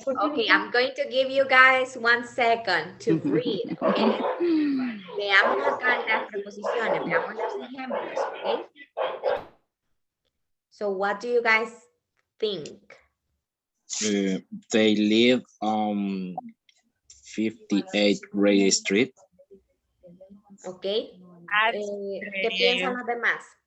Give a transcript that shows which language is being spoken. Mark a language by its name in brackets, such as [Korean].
[English] Okay, I'm going to give you guys 1 second to breathe, okay? [Spanish] Veamos acá las preposiciones, veamos los ejemplos, ¿ok? [English] So what do you guys think? They live on 58 Gray Street. [Spanish] ¿Ok? [English] At, [Spanish] ¿Qué piensan los demás?